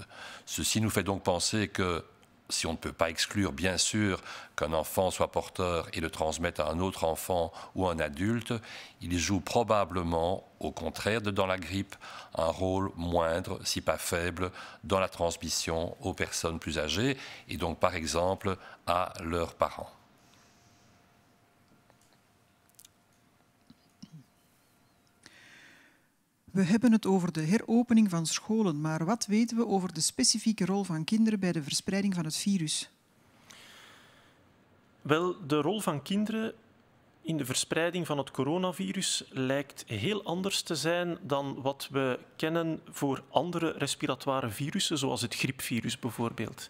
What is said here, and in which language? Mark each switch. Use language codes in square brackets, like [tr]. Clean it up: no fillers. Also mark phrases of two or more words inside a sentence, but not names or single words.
[fr] Ceci nous fait donc penser que, si on ne peut pas exclure bien sûr qu'un enfant soit porteur et le transmette à un autre enfant ou un adulte, il joue probablement, au contraire de dans la grippe, un rôle moindre, si pas faible, dans la transmission aux personnes plus âgées et donc par exemple à leurs parents. [nl] We hebben het over de heropening van scholen, maar wat weten we over de specifieke rol van kinderen bij de verspreiding van het virus? Wel, de rol van kinderen in de verspreiding van het coronavirus lijkt heel anders te zijn dan wat we kennen voor andere respiratoire virussen, zoals het griepvirus bijvoorbeeld.